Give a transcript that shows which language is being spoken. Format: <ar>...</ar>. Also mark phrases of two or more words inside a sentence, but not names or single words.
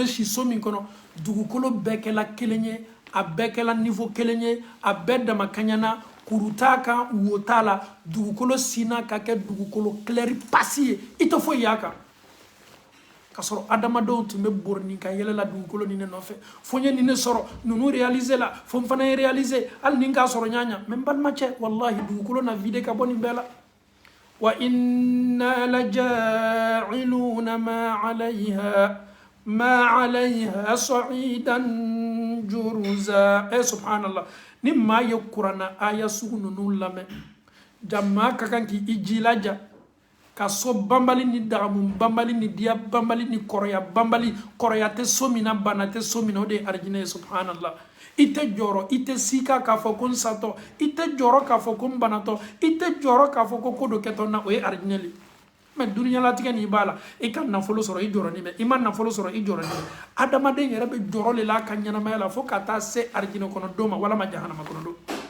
<bm>si so min kɔnɔ dugukolo bɛɛ kɛla kelen ye a bɛɛ kɛla niveau kelen ye a bɛɛ dama kaɲana kuru t'a kan wo t'a la dugukolo sina ka kɛ dugukolo clair pasi ye i tɛ foyi y'a kan ka sɔrɔ adamadenw tun bɛ bori ka yɛlɛla dugukolo nin ne nɔfɛ fo n ye nin ne sɔrɔ ninnu réaliser la fo n fana ye réaliser hali ni n k'a sɔrɔ ɲaɲa mais n balimacɛ wallahi dugukolo na vide ka bɔ nin bɛɛ la</bm> <ar>وإنا لجاعلون ما عليها صعيدا جرزا</ar> <bm>subhanallah ni maa ye kuranna aya sugu ninnu lamɛn jama ka kan k'i jilaja ka so banbali ni dagamu banbali ni diya banbali ni kɔrɔya banbali kɔrɔya tɛ so min na bana tɛ so min na o de ye arijinɛ ye subhanallah i tɛ jɔrɔ i tɛ sika k'a fɔ ko n satɔ i tɛ jɔrɔ k'a fɔ ko n banatɔ i tɛ jɔrɔ k'a fɔ ko dɔ kɛtɔ n na o ye arijinɛ le mais duniyalatigɛ nin b'a la i ka nafolo sɔrɔ i jɔrɔnin bɛ i ma nafolo sɔrɔ i jɔrɔnin bɛ adamaden yɛrɛ bɛ jɔrɔ le la a ka ɲɛnamaya la fo ka taa se arijinɛ kɔnɔ don ma walama jahanama kɔnɔ don</bm>